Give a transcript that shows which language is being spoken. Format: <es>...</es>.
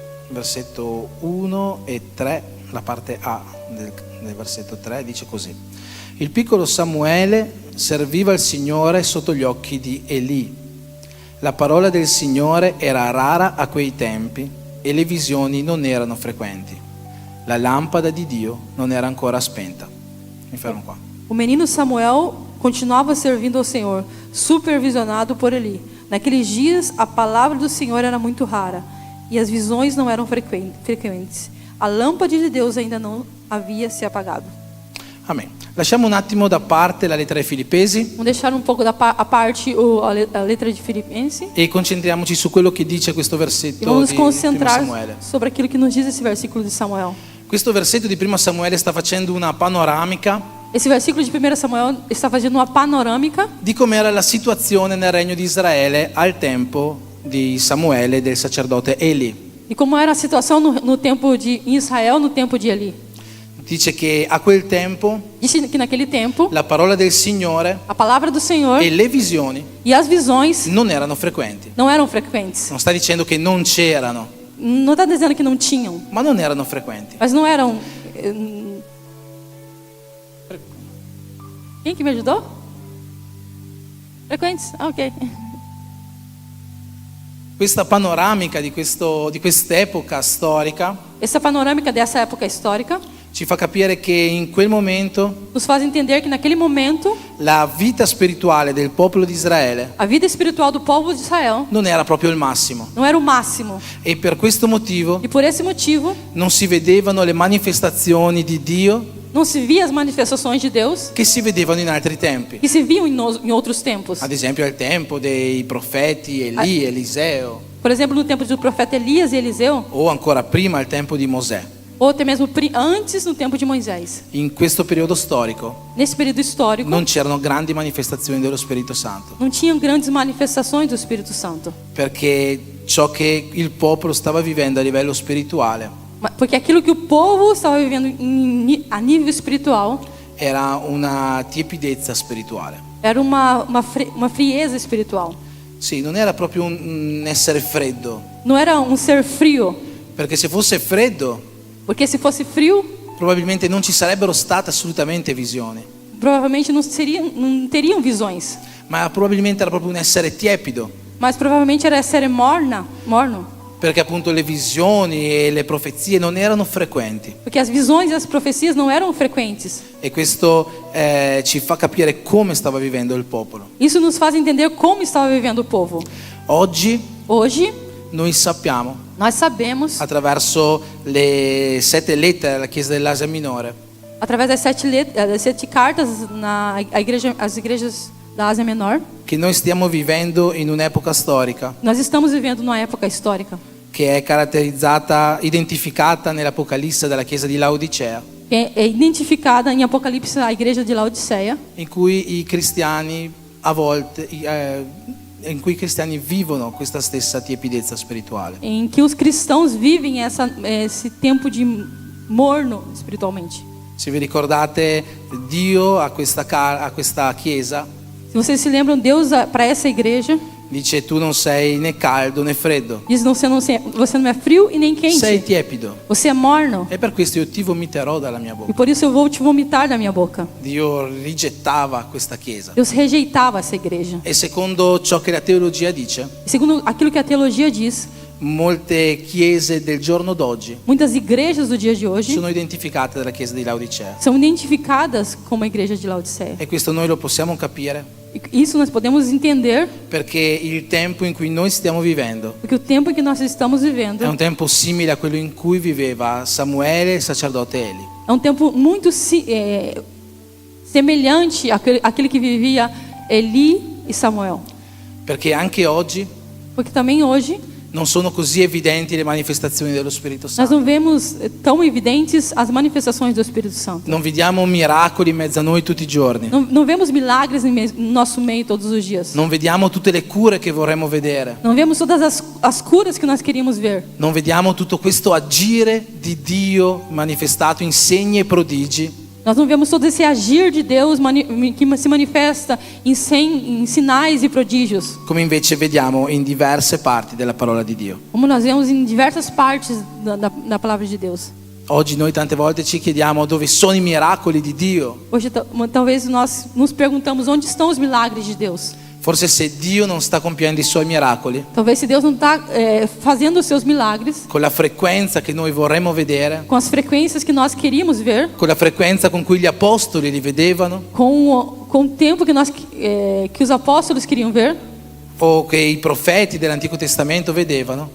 <it>versetto 1 e 3, la parte A del versetto 3 dice così: il piccolo Samuele serviva il Signore sotto gli occhi di Eli. La parola del Signore era rara a quei tempi e le visioni non erano frequenti. La lampada di Dio non era ancora spenta. Mi fermo qua.</it> <pt>O menino Samuel continuava servindo ao Senhor, supervisionado por Eli. Naqueles dias, a palavra do Senhor era muito rara e as visões não eram frequentes. A lâmpada de Deus ainda não havia se apagado. Amen.</pt> <it>Lasciamo un attimo da parte la lettera ai Filippesi</it> <pt>Vamos deixar um pouco a parte a letra de Filipenses</pt> <it>e concentriamoci su quello che dice questo e versetto</it> <pt>vamos</pt> <it>di</it> <pt>nos</pt> <it>1</it> <pt>concentrar</pt> <it>Samuele.</it> <pt>sobre aquilo que nos diz esse versículo de Samuel.</pt> <it>Questo versetto di 1 Samuele sta facendo una panoramica</it> <pt>Esse versículo de 1 Samuel está fazendo uma panorâmica</pt> <it>di com'era la situazione nel regno di Israele al tempo di Samuele e del sacerdote Eli.</it> <pt>de como era a situação no tempo em Israel, no tempo de Eli.</pt> <it>Dice che a quel tempo</it> <pt>Diz que naquele tempo</pt> <it>la parola del Signore</it> <pt>a palavra do Senhor</pt> <it>e le visioni</it> <pt>e as visões</pt> <it>non erano frequenti.</it> <pt>não eram frequentes.</pt> <it>Non sta dicendo che non c'erano,</it> <pt>Não está dizendo que não tinham,</pt> <it>ma non erano frequenti.</it> <pt>mas não eram. Quem que me ajudou? Frequentes? Ah, ok.</pt> <it>Questa panoramica di quest'epoca storica</it> <pt>Essa panorâmica dessa época histórica</pt> <it>ci fa capire che in quel momento</it> <pt>nos faz entender que naquele momento</pt> <it>la vita spirituale del popolo di Israele</it> <pt>a vida espiritual do povo de Israel</pt> <it>non era proprio il massimo</it> <pt>não era o máximo.</pt> <it>e per questo motivo</it> <pt>E por esse motivo</pt> <it>non si vedevano le manifestazioni di Dio</it> <pt>não se via as manifestações de Deus</pt> <it>che si vedevano in altri tempi.</it> <pt>que se viam em outros tempos.</pt> <it>Ad esempio al tempo dei profeti Eli, Eliseo,</it> <pt>Por exemplo, no tempo do profeta Elias e Eliseu,</pt> <it>o ancora prima al tempo di Mosè.</it> <pt>ou até mesmo antes no tempo de Moisés.</pt> <it>In questo periodo storico</it> <pt>Nesse período histórico,</pt> <it>non c'erano grandi manifestazioni dello Spirito Santo,</it> <pt>não tinham grandes manifestações do Espírito Santo.</pt> <it>perché ciò che il popolo stava vivendo a livello spirituale</it> <pt>Porque aquilo que o povo estava vivendo a nível espiritual</pt> <it>era una tiepidezza spirituale.</it> <pt>era uma frieza espiritual.</pt> <it>Sì, non era proprio un essere freddo,</it> <pt>Não era ser frio.</pt> <it>perché se fosse freddo</it> <pt>Porque se fosse frio,</pt> <it>probabilmente non ci sarebbero state assolutamente visioni,</it> <pt>provavelmente não teriam visões.</pt> <it>ma probabilmente era proprio un essere tiepido,</it> <pt>Mas provavelmente era ser morno.</pt> <it>perché appunto le visioni e le profezie non erano frequenti.</it> <pt>Porque as visões e as profecias não eram frequentes.</pt> <it>E questo ci fa capire come stava vivendo il popolo.</it> <pt>Isso nos faz entender como estava vivendo o povo.</pt> <it>Oggi</it> <pt>Hoje,</pt> <it>noi sappiamo,</it> <pt>nós sabemos,</pt> <it>attraverso le 7 lettere alla Chiesa dell'Asia Minore,</it> <pt>através das 7 cartas às igrejas da Ásia Menor,</pt> <it>che noi stiamo vivendo in un'epoca storica</it> <pt>nós estamos vivendo numa época histórica</pt> <it>che è identificata nell'Apocalisse della Chiesa di Laodicea,</it> <pt>que é identificada em Apocalipse a igreja de Laodiceia,</pt> <it>in cui i cristiani a volte in cui i cristiani vivono questa stessa tiepidezza spirituale.</it> <pt>em que os cristãos vivem esse tempo de morno espiritualmente.</pt> <it>Se vi ricordate, Dio a questa chiesa</it> <pt>Se vocês se lembram, Deus para essa igreja</pt> <it>dice: tu non sei né caldo né freddo,</it> <pt>diz: você não é frio e nem quente,</pt> <it>sei tiepido,</it> <pt>você é morno,</pt> <it>e per questo io ti vomiterò dalla mia</it> <pt>e</pt> <it>bocca.</it> <pt>por isso eu vou te vomitar da minha boca.</pt> <it>Dio rigettava questa chiesa.</it> <pt>Deus rejeitava essa igreja.</pt> <it>E secondo ciò che la teologia dice,</it> <pt>Segundo aquilo que a teologia diz,</pt> <it>molte chiese del giorno d'oggi</it> <pt>muitas igrejas do dia de hoje</pt> <it>sono identificate dalla chiesa di Laodicea.</it> <pt>são identificadas como a igreja de Laodiceia.</pt> <it>E questo noi lo possiamo capire</it> <pt>Isso nós podemos entender,</pt> <it>perché il tempo in cui noi stiamo vivendo</it> <pt>porque o tempo que nós estamos vivendo</pt> <it>è un tempo simile a quello in cui viveva Samuele, il sacerdote Eli.</it> <pt>é um tempo muito semelhante àquele que vivia Eli e Samuel.</pt> <it>Perché anche oggi</it> <pt>Porque também hoje</pt> <it>non sono così evidenti le manifestazioni dello Spirito</it> <pt>nós</pt> <it>Santo.</it> <pt>não vemos tão evidentes as manifestações do Espírito Santo.</pt> <it>Non vediamo miracoli in mezzo a noi tutti i giorni.</it> <pt>Não vemos milagres no nosso meio todos os dias.</pt> <it>Non vediamo tutte le cure che vorremmo vedere.</it> <pt>Não vemos todas as curas que nós queríamos ver.</pt> <it>Non vediamo tutto questo agire di Dio manifestato in segni e prodigi.</it> <pt>Nós não vemos todo esse agir de Deus que se manifesta em sinais e prodígios,</pt> <it>Come invece vediamo in diverse parti della parola di Dio.</it> <pt>como nós vemos em diversas partes da palavra de Deus.</pt> <it>Oggi noi tante volte ci chiediamo dove sono i miracoli di Dio.</it> <pt>Hoje talvez nós nos perguntamos onde estão os milagres de Deus.</pt> <it>Forse se Dio non sta compiendo i suoi miracoli</it> <pt>Talvez se Deus não está fazendo os seus milagres</pt> <it>con la frequenza che noi vorremmo vedere,</it> <pt>com as frequências que nós queríamos ver,</pt> <it>con la frequenza con cui gli apostoli li vedevano,</it> <pt>com o tempo que os apóstolos queriam ver,</pt> <it>o che i profeti dell'Antico Testamento vedevano,</it>